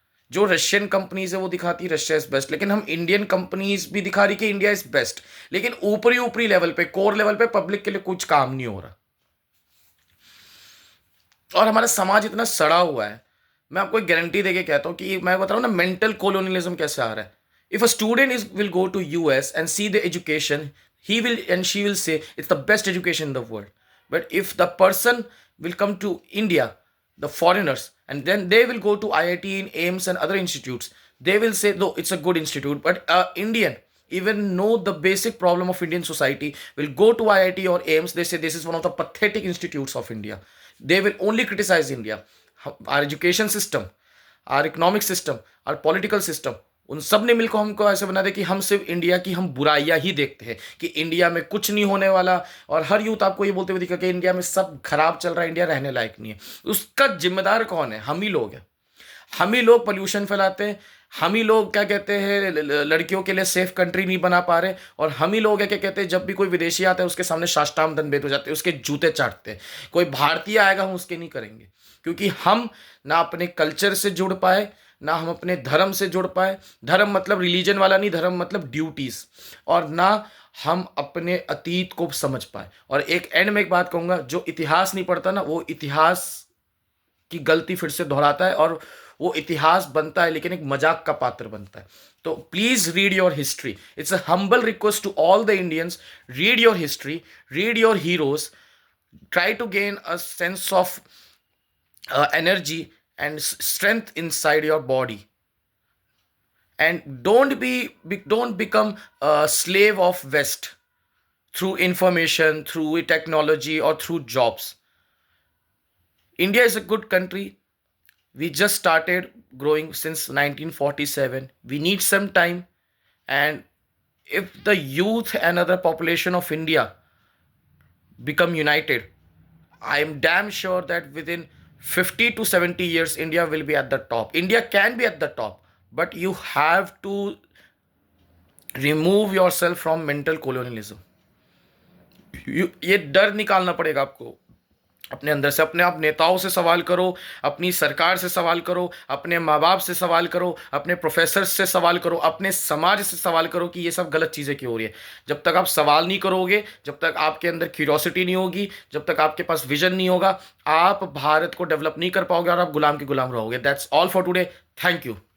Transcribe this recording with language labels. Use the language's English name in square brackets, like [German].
[Hindi] जो Russian companies है वो दिखाती है [English] Russia is best. [Hindi] लेकिन हम इंडियन कंपनीज भी दिखा रही कि [English] India is best. [Hindi] लेकिन ऊपरी ऊपरी लेवल पे, कोर लेवल पे पब्लिक के लिए कुछ काम नहीं हो रहा। और हमारा समाज इतना सड़ा हुआ है। मैं आपको एक गारंटी देके कहता हूँ कि मैं बता रहा हूँ ना, मेंटल कोलोनियलिज्म कैसे आ रहा है। [English] If a student is will go to US and see the education, he will and she will say it's the best education in the world. But if the person will come to India, the foreigners, and then they will go to IIT in AIMS and other institutes, they will say no, it's a good institute. But Indian even know the basic problem of Indian society will go to IIT or AIMS, they say this is one of the pathetic institutes of India. They will only criticize India. Our education system, our economic system, our political system, [Hindi] उन सब ने मिलकर हमको ऐसे बना दिया कि हम सिर्फ इंडिया की हम बुराइयां ही देखते हैं, कि इंडिया में कुछ नहीं होने वाला। और हर यूथ आपको ये बोलते हुए दिखा कि इंडिया में सब खराब चल रहा है, इंडिया रहने लायक नहीं है। उसका जिम्मेदार कौन है? हम ही लोग हैं। हम ही लोग पोल्यूशन फैलाते हैं। हम ही लोग क्या कहते हैं, लड़कियों के लिए सेफ कंट्री नहीं बना पा रहे। और हम ही लोग है क्या कहते हैं, जब भी कोई विदेशी आता है उसके सामने साष्टांग दंडवत हो जाते हैं, उसके जूते चाटते हैं। कोई भारतीय आएगा हम उसके नहीं करेंगे, क्योंकि हम ना अपने कल्चर से जुड़ पाए, ना हम अपने धर्म से जुड़ पाए। धर्म मतलब रिलीजन वाला नहीं, धर्म मतलब ड्यूटीज। और ना हम अपने अतीत को समझ पाए। और एक एंड में एक बात कहूंगा, जो इतिहास नहीं पढ़ता ना, वो इतिहास की गलती फिर से दोहराता है, और वो इतिहास बनता है लेकिन एक मजाक का पात्र बनता है। तो [English] Please read your history. It's a humble request to all the Indians, read your history, read your heroes, try to gain a sense of energy and strength inside your body, and don't become a slave of west through information, through technology, or through jobs. India is a good country. We just started growing since 1947. We need some time. And if the youth and other population of India become united, I am damn sure that within 50 to 70 years, India will be at the top. India can be at the top, but you have to remove yourself from mental colonialism. [Hindi] ये डर निकालना पड़ेगा आपको अपने अंदर से। अपने आप नेताओं से सवाल करो, अपनी सरकार से सवाल करो, अपने माँ बाप से सवाल करो, अपने प्रोफेसर से सवाल करो, अपने समाज से सवाल करो कि ये सब गलत चीज़ें क्यों हो रही है। जब तक आप सवाल नहीं करोगे, जब तक आपके अंदर क्यूरियोसिटी नहीं होगी, जब तक आपके पास विजन नहीं होगा, आप भारत को डेवलप नहीं कर पाओगे और आप गुलाम के गुलाम रहोगे। [English] That's all for today. Thank you.